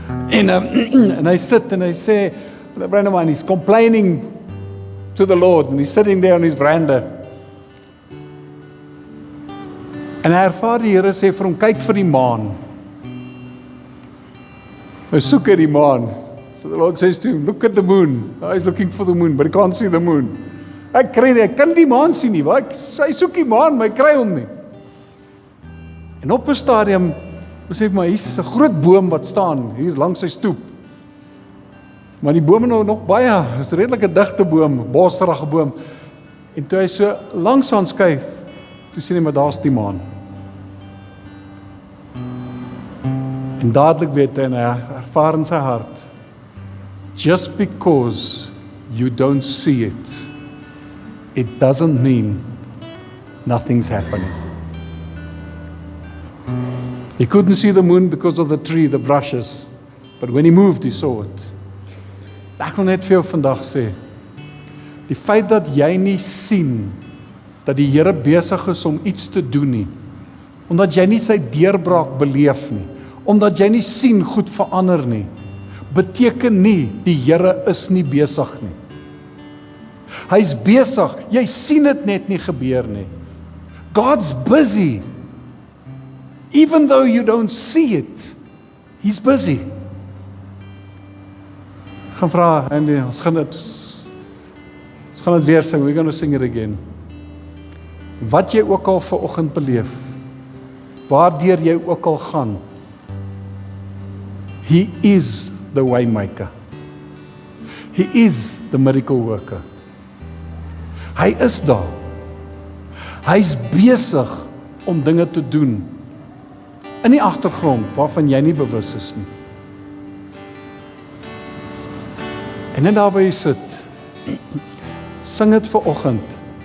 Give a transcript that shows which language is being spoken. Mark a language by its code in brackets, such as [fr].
[af] En hy sit en hy sê, [en] Brandon man, he's complaining to the Lord and he's sitting there on his veranda. [af] En hy ervaar die Here sê vir hom, kyk vir die maan. Hy soek hy die maan. [en] So the Lord says to him, look at the moon. He's looking for the moon, but he can't see the moon. [af] Ek kry nie, ek kan die maan sien nie, want hy soek die maan, maar hy kry hom nie. En op 'n stadium, besef maar, hier's 'n groot boom wat staan, hier langs sy stoep. Maar die boom is nog baie, is redelik 'n digte boom, bosrige boom. En toe hy so langs aan skuif, toe sien hy maar daar's die maan. En dadelik weet hy, en hy ervaar in sy hart, [en] just because you don't see it, it doesn't mean nothing's happening. He couldn't see the moon because of the tree, the brushes, but when he moved, he saw it. [af] Ek wil net vir jou vandag sê, die feit dat jy nie sien dat die Here besig is om iets te doen nie, omdat jy nie sy deurbraak beleef nie, omdat jy nie sien goed verander nie, beteken nie die Here is nie besig nie. Hy's besig, jy sien dit net nie gebeur nie. [en] God's busy. Even though you don't see it, he's busy. [af] Ek gaan vra, Andy, ons gaan dit weer sing, [en] we're going to sing it again. [af] Wat jy ook al vanoggend beleef, waardeur jy ook al gaan, [en] he is the waymaker. He is the miracle worker. [af] Hy is daar. Hy's besig om dinge te doen in die agtergrond waarvan jy nie bewus is nie. En net daar waar jy sit, sing dit vanoggend.